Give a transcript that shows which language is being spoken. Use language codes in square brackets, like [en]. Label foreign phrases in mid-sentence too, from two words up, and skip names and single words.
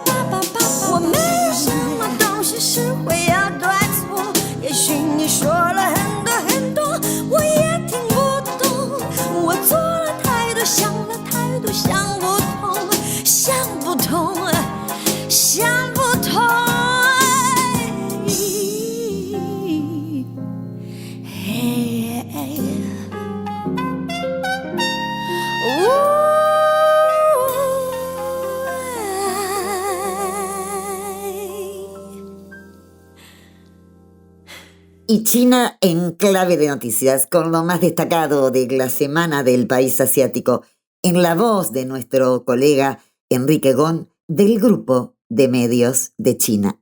[zh] 吧吧吧，我没有什么东西是会有对错，也许你说了很多很多我也听不懂，我做了太多想了太多想不通，想不通，想不通，嘿， [es] Y China en clave de noticias, con lo más destacado de la semana del país asiático, en la voz de nuestro colega Enrique Gon, del Grupo de Medios de China.